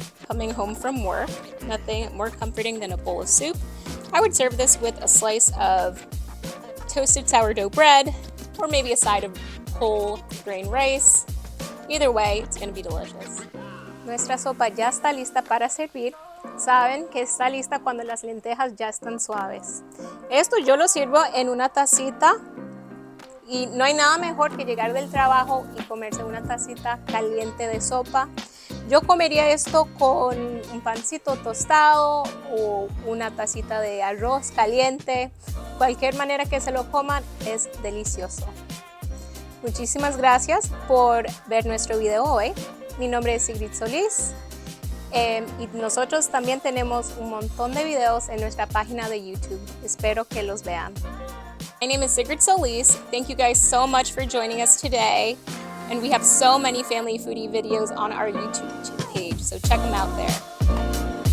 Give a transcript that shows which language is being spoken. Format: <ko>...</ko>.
<en>Coming home from work, nothing more comforting than a bowl of soup. I would serve this with a slice of toasted sourdough bread, or maybe a side of whole grain rice. Either way, it's going to be delicious.</en> <es>Nuestra sopa ya está lista para servir. Saben que está lista cuando las lentejas ya están suaves. Esto yo lo sirvo en una tacita y no hay nada mejor que llegar del trabajo y comerse una tacita caliente de sopa. Yo comería esto con un pancito tostado o una tacita de arroz caliente. Cualquier manera que se lo coman es delicioso. Muchísimas gracias por ver nuestro video hoy. Mi nombre es Sigrid Solís y nosotros también tenemos un montón de videos en nuestra página de YouTube. Espero que los vean.</es> <en>My name is Sigrid Solís. Thank you guys so much for joining us today. And we have so many family foodie videos on our YouTube page, so check them out there.</en>